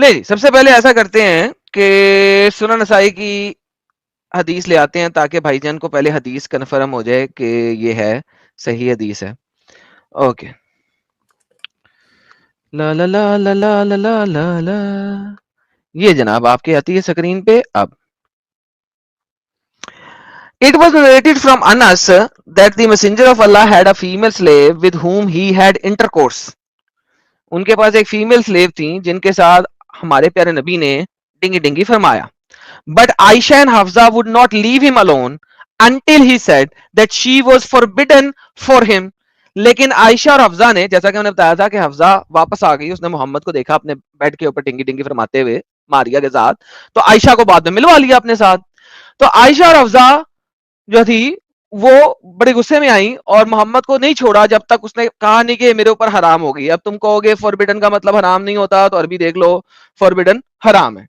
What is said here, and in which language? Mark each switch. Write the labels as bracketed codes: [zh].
[ur] لے جی, سب سے پہلے ایسا کرتے ہیں کہ سنن نسائی کی حدیث لے آتے ہیں, تاکہ بھائی جان کو پہلے حدیث کنفرم ہو جائے کہ یہ ہے صحیح حدیث ہے. اوکے, لا لا لا لا لا لا لا لا, یہ جناب آپ کے آتی ہے اسکرین پہ. [en] اب It was narrated from Anas that the messenger of Allah had a female slave with whom he had intercourse. [ur] ان کے پاس ایک فیمیل سلیو تھی جن کے ساتھ ہمارے پیارے نبی نے ڈنگی ڈنگی فرمایا. [en] But Aisha and Hafsa would not leave him alone until he said that she was forbidden for him. [ur] لیکن عائشہ اور حفظہ نے, جیسا کہ میں نے بتایا تھا کہ حفظہ واپس آ گئی, اس نے محمد کو دیکھا اپنے بیڈ کے اوپر ڈنگی ڈنگی فرماتے ہوئے ماریا کے ساتھ, تو عائشہ کو بعد میں ملوا لیا اپنے ساتھ. تو عائشہ اور حفظہ جو تھی وہ بڑے غصے میں آئیں اور محمد کو نہیں چھوڑا جب تک اس نے کہا نہیں کہ میرے اوپر حرام ہو گئی. اب تم کہو گے فوربیڈن کا مطلب حرام نہیں ہوتا, تو عربی دیکھ لو, فوربیڈن حرام ہے.